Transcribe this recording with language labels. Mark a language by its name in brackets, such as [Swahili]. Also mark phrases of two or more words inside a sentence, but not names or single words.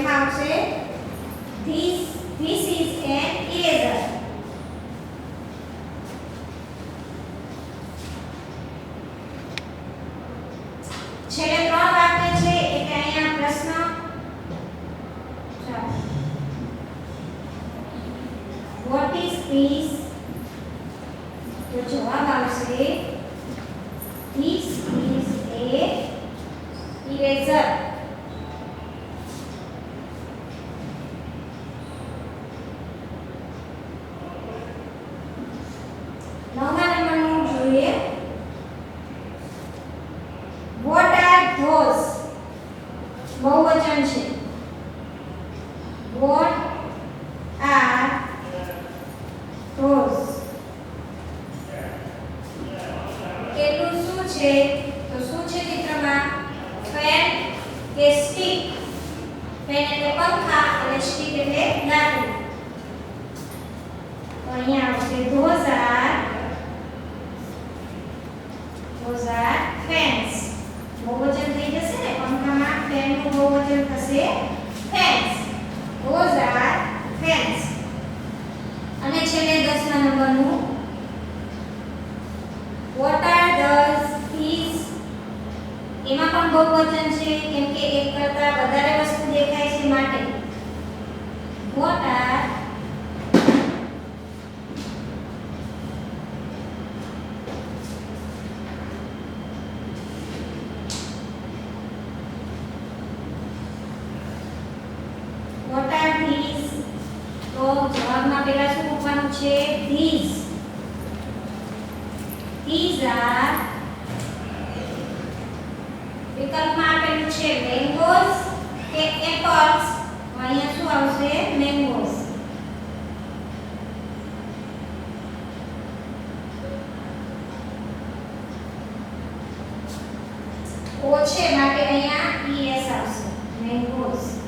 [English] આવશે this is an eraser. [Gujarati] છેલ્લે 3 વાક્ય છે એટલે અહીંયા પ્રશ્ન ચાલો [English] what is this? [Gujarati] તો જવાબ આવશે [English] this is a eraser. [Gujarati] નવમા નંબરનું જોઈએ [English] what are those? [Gujarati] બહુવચન છે [English] what are those? [Gujarati] કેટલું શું છે તો શું છે ચિત્રમાં ફેન કે સ્ટિક. ફેન એટલે પંખા અને સ્ટિક એટલે લાકડી. તો અહીંયા આવશે [English] those are fans. [Gujarati] બહુવચન થઈ જશે ને પંખામાં ફેન નું બહુવચન થશે fans. [English] those are fans. [Gujarati] અને છેલ્લે 10મા નંબરનું [English] what are these? [Gujarati] એમાં પણ બહુવચન છે કેમ કે એક કરતા વધારે વસ્તુ દેખાય છે માટે [English] what are these? [Gujarati] તો જવાબમાં પહેલા શું મૂકવાનું છે these. [English] These are [Gujarati] વિકલ્પમાં આપેલું છે mangoes કે apples. અહીંયા શું આવશે mangoes. ઓ છે માટે અહીંયા es આવશે mangoes.